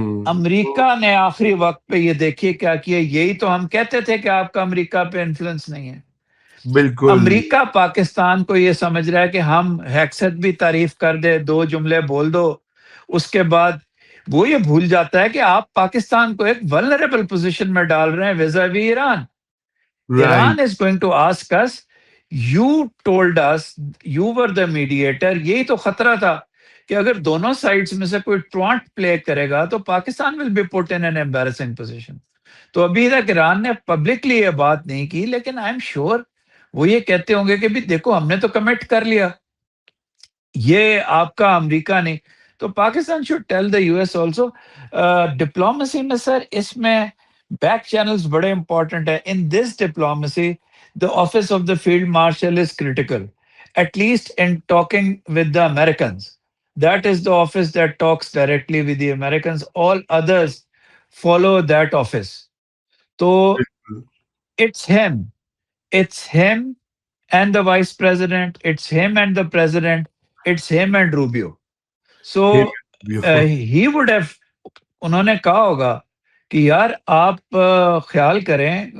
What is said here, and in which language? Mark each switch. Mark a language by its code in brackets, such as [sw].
[ur] امریکہ نے آخری وقت پہ یہ دیکھیے کیا کیا. یہی تو ہم کہتے تھے کہ آپ کا امریکہ پہ انفلوئنس نہیں ہے. بالکل امریکہ پاکستان کو یہ سمجھ رہا ہے کہ ہم ہیکسٹ بھی تعریف کر دے، دو جملے بول دو، اس کے بعد وہ یہ بھول جاتا ہے کہ آپ پاکستان کو ایک ولنریبل پوزیشن میں ڈال رہے ہیں ویزاوی Iran. [en] Right Iran is going to ask us, you told us, you were the mediator. [ur] یہی تو خطرہ تھا کہ اگر دونوں سائڈز میں سے کوئی ٹرانٹ پلے کرے گا تو Pakistan will be put in an embarrassing position. تو ابھی تک ایران نے پبلکلی یہ بات نہیں کی، لیکن [en] I am sure [ur] وہ یہ کہتے ہوں گے کہ بھی دیکھو، ہم نے تو کمٹ کر لیا، یہ آپ کا امریکہ نہیں. تو Pakistan [en] Should tell the U S also. [ur] Diplomacy میں سر، اس میں بیک چینلز بڑے امپورٹنٹ ہیں. [en] In this diplomacy the office of the field marshal is critical, at least in talking with the Americans. That is the office that talks directly with the Americans. All others follow that office. So it's him and the vice president, it's him and the president, it's him and Rubio. So he would have, [ur] انہوں نے کہا ہوگا کہ یار آپ خیال کریں.